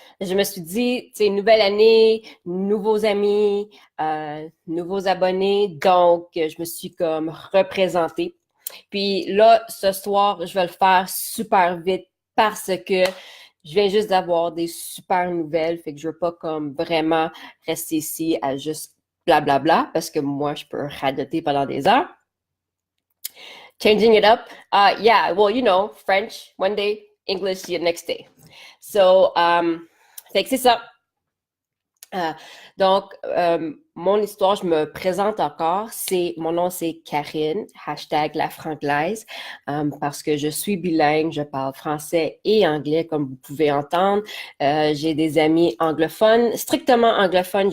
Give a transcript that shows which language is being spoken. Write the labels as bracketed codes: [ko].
[fr] Je me suis dit, tu sais, nouvelle année, nouveaux amis, nouveaux abonnés, donc je me suis comme représentée. Puis là, ce soir, je vais le faire super vite parce que je viens juste d'avoir des super nouvelles, fait que je veux pas comme vraiment rester ici à juste blablabla parce que moi, je peux radoter pendant des heures. [en] Changing it up. Yeah, well, French one day, English the next day. [fr] So, fait que c'est ça. Euh, mon histoire, je me présente encore. Mon nom, c'est Karine, hashtag la franglaise, parce que je suis bilingue, je parle français et anglais, comme vous pouvez entendre. J'ai des amis anglophones, strictement anglophones.